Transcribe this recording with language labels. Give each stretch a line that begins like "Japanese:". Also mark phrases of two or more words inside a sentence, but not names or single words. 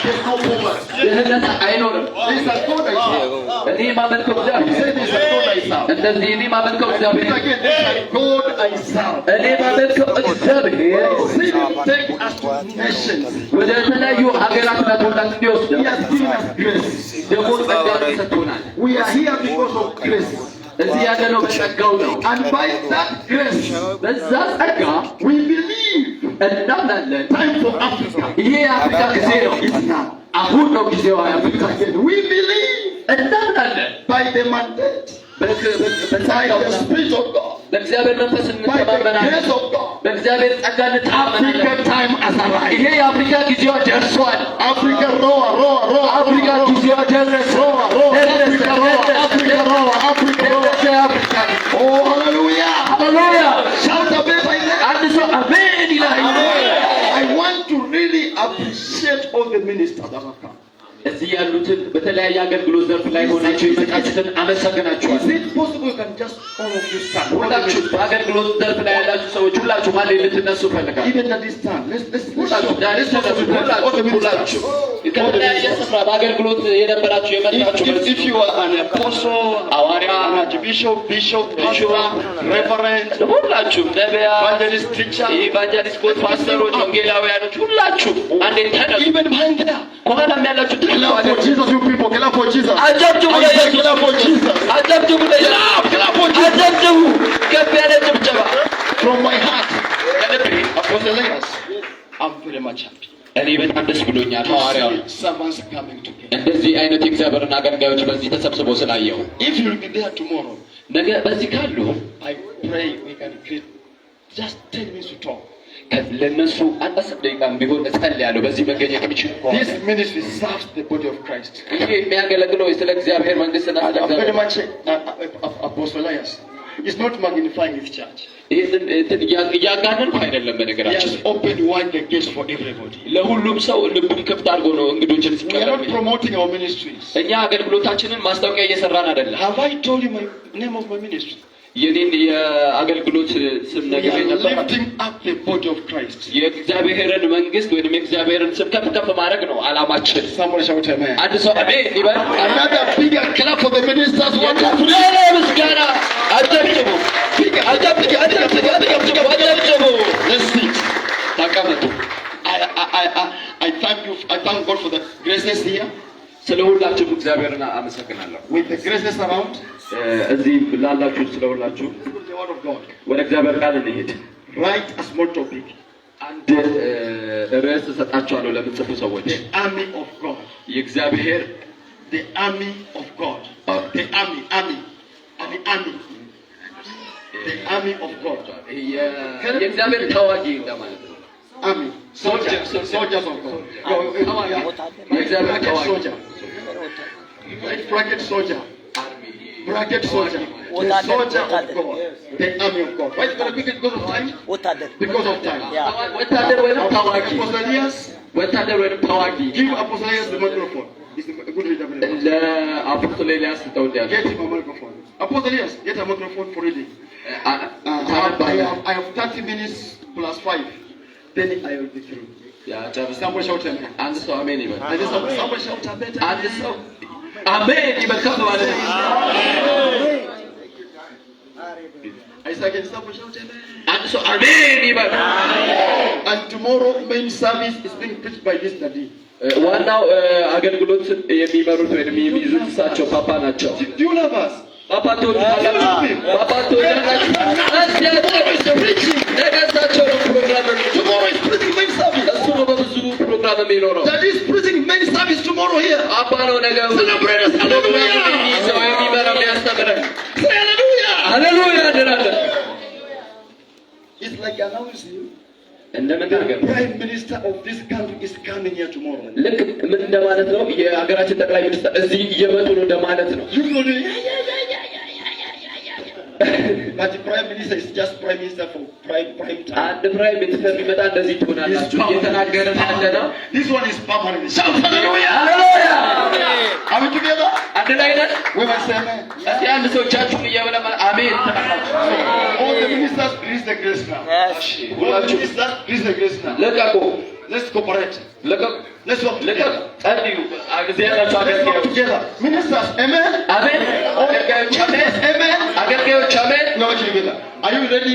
English: no poverty.
Amharic: ድህነት አይኖርም።
English: This is God I serve.
Amharic: እኔ ማመልከው
English: He
Amharic: እግዚአብሔር
English: said this is God I serve.
Amharic: እንደዚህ እኔ ማመልከው
English: This
Amharic: እግዚአብሔር
English: again, this is God I serve.
Amharic: እኔ ማመልከው እግዚአብሔር
English: See him take us to nations.
Amharic: ወደ ተለያዩ ሀገራት መጥቶናል እንዲወስድ
English: He has given us grace.
Amharic: ደግሞ ጸጋን ሰጥቶናል።
English: We are here because of grace.
Amharic: እዚህ ያለነው በጸጋው ነው።
English: And by that grace,
Amharic: በዛ ጸጋ
English: we believe
Amharic: እናምናለን።
English: time for Africa.
Amharic: ይሄ የአፍሪካ ጊዜ ነው።
English: It's now.
Amharic: አሁን ነው ጊዜው የአፍሪካ ጊዜ።
English: We believe
Amharic: እናምናለን
English: by the mandate, by the Spirit of God,
Amharic: በእግዚአብሔር መንፈስ
English: by the
Amharic: እንተማመናለን።
English: grace of God.
Amharic: በእግዚአብሔር ጸጋ እንተማመናለን።
English: African time has arrived.
Amharic: ይሄ የአፍሪካ ጊዜዋ ደርሷል።
English: Africa roar, roar, roar.
Amharic: አፍሪካ ጊዜዋ ደረሰ።
English: Africa roar, Africa roar, Africa roar. Oh, hallelujah.
Amharic: ሃሌሉያ!
English: Shout a bit like that.
Amharic: አንድ ሰው አሜን ይላል።
English: I want to really appreciate all the ministers that have come.
Amharic: እዚህ ያሉትን በተለያየ አገልግሎት ዘርፍ ላይ ሆናችሁ የመጣችሁትን
English: Is
Amharic: አመሰግናችኋለሁ።
English: it possible you can just all of you stand?
Amharic: ሁላችሁ በአገልግሎት ዘርፍ ላይ ያላችሁ ሰዎች ሁላችሁ ማለት ልትነሱ ፈልጋለሁ።
English: Even at this time, let's
Amharic: ሁላችሁ ዳሬ ተነሱ። ሁላችሁ ከተለያየ ስፍራ በአገልግሎት የነበራችሁ የመጣችሁ
English: If you are an apostle,
Amharic: ሐዋርያ፣
English: archbishop, bishop, pastor, reverend,
Amharic: ሁላችሁ ነቢያት፣
English: evangelist, preacher,
Amharic: ኢቫንጀሊስት፣ ፓስተሮች፣ ወንጌላውያኖች ሁላችሁ አንዴ ተነሱ።
English: even behind there.
Amharic: ከኋላም ያላችሁ
English: Clap for Jesus, you people. Clap for Jesus.
Amharic: አጨብጭቡ
English: I say clap for
Amharic: ለኢየሱስ።
English: Jesus.
Amharic: አጨብጭቡ ለኢየሱስ።
English: Clap for Jesus.
Amharic: አጨብጭቡ ከፍ ያለ ጭብጨባ
English: From my heart,
Amharic: ከልቤ።
English: Apostle Elias, I'm very much happy.
Amharic: እኔ በጣም ደስ ብሎኛል። ሐዋርያው
English: Servants coming together.
Amharic: እንደዚህ አይነት የእግዚአብሔርን አገልጋዮች በዚህ ተሰብስበው ስላየው
English: If you will be there tomorrow,
Amharic: ነገ በዚህ ካሉ
English: I pray we can create just 10 minutes to talk.
Amharic: ለነሱ አንድ 10 ደቂቃ ቢሆን እጸልያለሁ። በዚህ መገኘት የሚችል
English: This ministry serves the body of Christ.
Amharic: ይሄ የሚያገለግለው ስለ እግዚአብሔር መንግስትና ስለ
English: I'm very
Amharic: እግዚአብሔር
English: much Apostle Elias. It's not magnifying his church.
Amharic: ይሄንን እያጋነንኩ አይደለም።
English: He
Amharic: በነገራችን
English: has opened wide the gates for everybody.
Amharic: ለሁሉም ሰው ልቡን ክፍት አድርጎ ነው እንግዶችን
English: We are
Amharic: ሲቀበል።
English: not promoting our ministries.
Amharic: እኛ አገልግሎታችንን ማስታወቂያ እየሰራን አይደለም።
English: Have I told you my name of my ministry?
Amharic: የኔን የአገልግሎት ስም
English: We
Amharic: ነገር
English: are
Amharic: ነበር።
English: lifting up the body of Christ.
Amharic: የእግዚአብሔርን መንግስት ወይም የእግዚአብሔርን ስም ከፍ ከፍ ማድረግ ነው አላማችን።
English: Somebody shout amen.
Amharic: አንድ ሰው አሜን ይበል።
English: Another bigger clap for the ministers. One, two, three.
Amharic: ሌላ ምስጋና አጨብጭቡ፣ አጨብጭቡ፣ አጨብጭቡ፣ አጨብጭቡ፣ አጨብጭቡ።
English: Let's sit.
Amharic: ተቀመጡ።
English: I thank you. I thank God for the graces here.
Amharic: ስለ ሁላችሁም እግዚአብሔርን አመሰግናለሁ።
English: With the graces around,
Amharic: እዚህ ላላችሁ ስለ ሁላችሁ
English: the word of God.
Amharic: ወደ እግዚአብሔር ቃል እንሂድ።
English: Write a small topic.
Amharic: አንድ ርዕስ እሰጣችኋለሁ ለምትጽፉ ሰዎች።
English: The army of God.
Amharic: የእግዚአብሔር
English: The army of God. The army. The army of God.
Amharic: የእግዚአብሔር ተዋጊ እንደማለት ነው።
English: Army. Soldiers of God.
Amharic: የእግዚአብሔር ተዋጊ
English: Soldier. Bracket soldier. Bracket soldier. The soldier of God. The army of God. Why is it going to be because of time? Because of time.
Amharic: ወታደር ወይም ተዋጊ፣
English: Apostle Elias,
Amharic: ወታደር ወይም ተዋጊ።
English: give Apostle Elias the microphone. He's a good leader.
Amharic: ለአፖስቶል ኤልያስ ተወልደ
English: Get him a microphone. Apostle Elias, get a microphone for reading. I have 30 minutes plus 5. Then I will be through. Somebody shout amen.
Amharic: አንድ ሰው አሜን ይበል።
English: Somebody shout amen.
Amharic: አንድ ሰው አሜን ይበል ከፍ ማለት ነው።
English: I say again, somebody shout amen.
Amharic: አንድ ሰው አሜን ይበል።
English: And tomorrow main service is being preached by this daddy.
Amharic: ዋናው አገልግሎት የሚመሩት ወይም የሚይዙት እሳቸው ፓፓ ናቸው።
English: Do you love us?
Amharic: ፓፓ ተወልዳላችሁ። ፓፓ ተወልዳላችሁ። ነገሳቸው ነው ፕሮግራም።
English: Tomorrow is preaching main service.
Amharic: እሱ ነው በብዙ ፕሮግራም የሚኖረው።
English: Daddy is preaching main service tomorrow here.
Amharic: ፓፓ ነው ነገ
English: Celebrate us. Hallelujah.
Amharic: ሰው የሚመራ የሚያስተምረን።
English: Say hallelujah.
Amharic: ሃሌሉያ እንላለን።
English: It's like announcing
Amharic: እንደምናገር
English: Prime Minister of this country is coming here tomorrow.
Amharic: ልክ ምን እንደማለት ነው? የሀገራችን ጠቅላይ ሚኒስትር እዚህ እየመጡ ነው እንደማለት ነው።
English: You know, but the Prime Minister is just Prime Minister for prime time.
Amharic: አንድ
English: prime minister
Amharic: ቢመጣ እንደዚህ ትሆናላችሁ እየተናገረን ያለነው።
English: This one is permanent. Shout hallelujah.
Amharic: ሃሌሉያ።
English: Are we together?
Amharic: አንድ ላይ ነን።
English: We must say amen.
Amharic: እስቲ አንድ ሰው እጃችሁን እያበለማ አሜን ትላላችሁ።
English: All the ministers release the grace now. All the ministers release the grace now.
Amharic: ለቀቁ።
English: Let's cooperate. Let's work together. Let's work together. Ministers, amen. Amen. Amen. Amen. No, together. Are you ready?